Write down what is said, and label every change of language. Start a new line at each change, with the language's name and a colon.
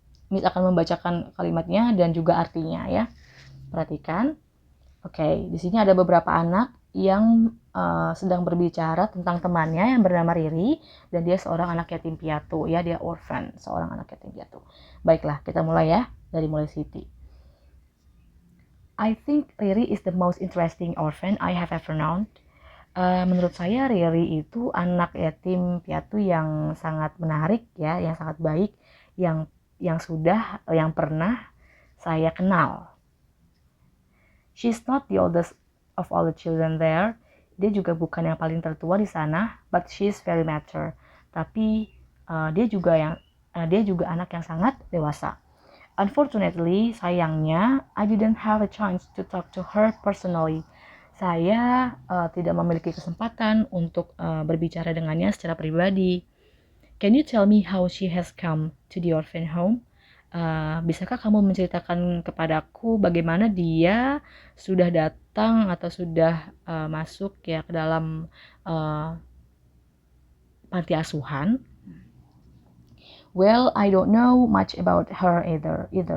Indonesian: Miss akan membacakan kalimatnya dan juga artinya ya. Perhatikan. Oke, di sini ada beberapa anak yang sedang berbicara tentang temannya yang bernama Riri, dan dia seorang anak yatim piatu, ya, dia orphan, seorang anak yatim piatu. Baiklah, kita mulai ya, dari mulai Siti.
English: I think Riri is the most interesting orphan I have ever known.
Indonesian: Menurut saya Riri itu anak yatim piatu yang sangat menarik ya, yang sangat baik, yang pernah saya kenal.
English: She's not the oldest of all the children there.
Indonesian: Dia juga bukan yang paling tertua di sana,
English: but she's very mature.
Indonesian: Tapi dia juga anak yang sangat dewasa.
English: Unfortunately,
Indonesian: sayangnya,
English: I didn't have a chance to talk to her personally.
Indonesian: Saya tidak memiliki kesempatan untuk berbicara dengannya secara pribadi.
English: Can you tell me how she has come to the orphan home?
Indonesian: Bisakah kamu menceritakan kepadaku bagaimana dia sudah datang atau sudah masuk ya ke dalam panti asuhan?
English: Well, I don't know much about her either.